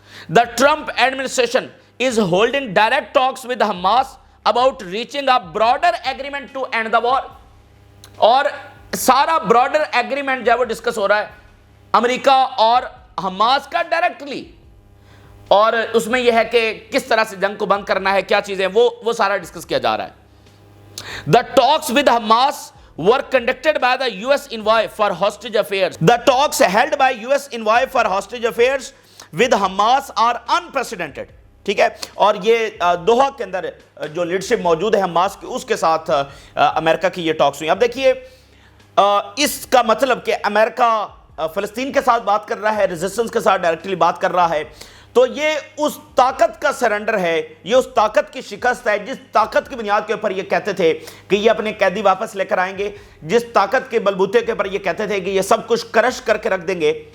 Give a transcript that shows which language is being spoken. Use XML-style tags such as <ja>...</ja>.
<en>The Trump administration is holding direct talks with Hamas about reaching a broader agreement to end the war.</en> <hi>और सारा broader agreement जो है वो discuss हो रहा है अमेरिका और हमास का डायरेक्टली, और उसमें यह है कि किस तरह से जंग को बंद करना है, क्या चीजें, वो सारा डिस्कस किया जा रहा है।</hi> <en>The talks with Hamas were conducted by the US envoy for hostage affairs. The talks held by US envoy for hostage affairs with Hamas are unprecedented.</en> <hi>ठीक है, और ये दोहा के अंदर जो लीडरशिप मौजूद है हमास की, उसके साथ अमेरिका की ये टॉक्स हुई। अब देखिए इसका मतलब कि अमेरिका फलस्तीन के साथ बात कर रहा है, रेजिस्टेंस के साथ डायरेक्टली बात कर रहा है, तो ये उस ताकत का सरेंडर है, ये उस ताकत की शिकस्त है जिस ताकत की बुनियाद के ऊपर ये कहते थे कि ये अपने कैदी वापस लेकर आएंगे, जिस ताकत के बलबूते के ऊपर ये कहते थे कि ये सब कुछ क्रश करके रख देंगे,</hi>